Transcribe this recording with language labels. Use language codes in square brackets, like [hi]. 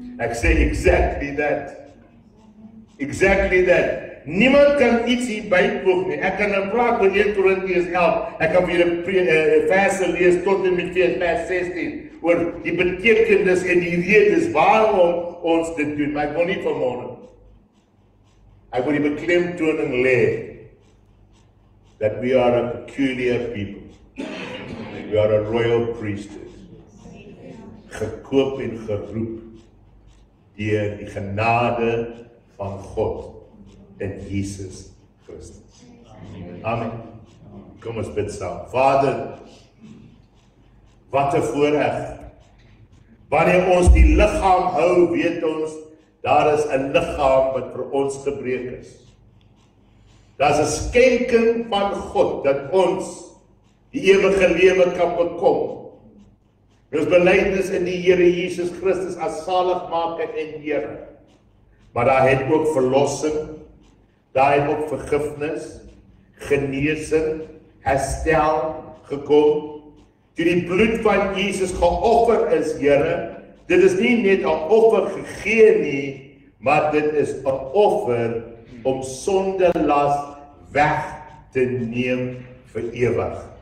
[af] Ek sê [en] exactly that. Exactly that. [af] Niemand kan iets hier byvoeg nie. Ek kan nou praat oor 1 Korintiërs 11. Ek kan vir julle verse lees tot en met vers 16 oor die betekenis en die redes waarom ons dit doen. Maar ek wil nie vanmôre. Ek wil die beklemtoning lê [en] that we are a peculiar people. We are a royal priesthood. [af] Gekoop en geroep deur die genade van God in Jesus Christus. Amen. Kom ons bid saam. Vader, wat 'n voorreg. Wanneer ons die liggaam hou, weet ons, daar is 'n liggaam wat vir ons gebreek is. Daar's 'n skenking van God, dat ons die ewige lewe kan bekom. Ons belydenis in die Here Jesus Christus as saligmaker en Here. Maar daar het ook verlossing, daar het ook vergifnis, genesing, herstel gekom. Toe die bloed van Jesus geoffer is, Here, dit is nie net 'n offer gegee nie, maar dit is 'n offer om sondelas weg te neem vir ewig.